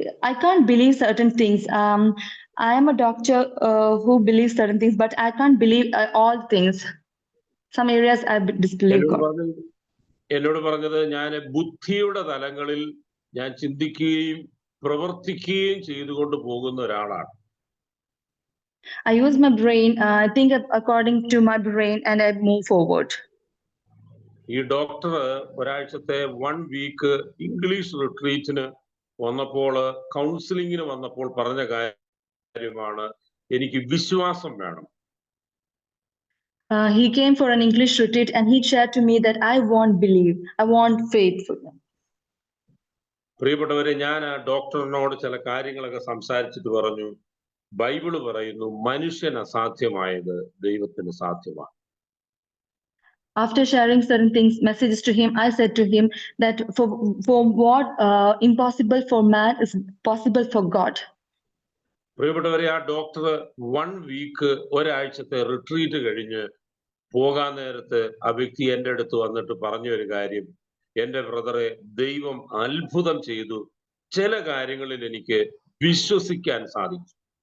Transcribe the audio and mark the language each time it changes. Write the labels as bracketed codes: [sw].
[en] I can't believe certain things. I am a doctor who believes certain things, but I can't believe all things. Some areas I disbelieve God. [ml] എന്നോട് പറഞ്ഞത് ഞാൻ ബുദ്ധിയുടെ തലങ്ങളിൽ ഞാൻ ചിന്തിക്കുകയും പ്രവർത്തിക്കുകയും ചെയ്തുകൊണ്ട് പോകുന്ന ഒരാളാണ്. [en] I use my brain, I think according to my brain and I move forward. [ml] ഈ ഡോക്ടർ ഒരാഴ്ചത്തെ [en] 1 week [ml] ഇംഗ്ലീഷ് റിട്രീറ്റിന് വന്നപ്പോൾ, കൗൺസിലിങ്ങിന് വന്നപ്പോൾ പറഞ്ഞ കാര്യമാണ്, എനിക്ക് വിശ്വാസം വേണം. [en] He came for an English retreat and he shared to me that I want belief, I want faithful. [ml] പ്രിയപ്പെട്ടവരെ, ഞാൻ ആ ഡോക്ടറിനോട് ചില കാര്യങ്ങളൊക്കെ സംസാരിച്ചിട്ട് പറഞ്ഞു, ബൈബിള് പറയുന്നു മനുഷ്യന് അസാധ്യമായത് ദൈവത്തിന് സാധ്യമാണ്. [en] After sharing certain things, messages to him, I said to him that for what impossible for man is possible for God. [ml] പ്രിയപ്പെട്ടവരെ, ആ ഡോക്ടർ [en] 1 week [ml] ഒരാഴ്ചത്തെ റിട്രീറ്റ് കഴിഞ്ഞ് പോകാൻ നേരത്ത് ആ വ്യക്തി എൻ്റെ അടുത്ത് വന്നിട്ട് പറഞ്ഞ ഒരു കാര്യം, എൻ്റെ ബ്രദറെ, ദൈവം അത്ഭുതം ചെയ്തു, ചില കാര്യങ്ങളിൽ എനിക്ക് വിശ്വസിക്കാൻ സാധിച്ചു.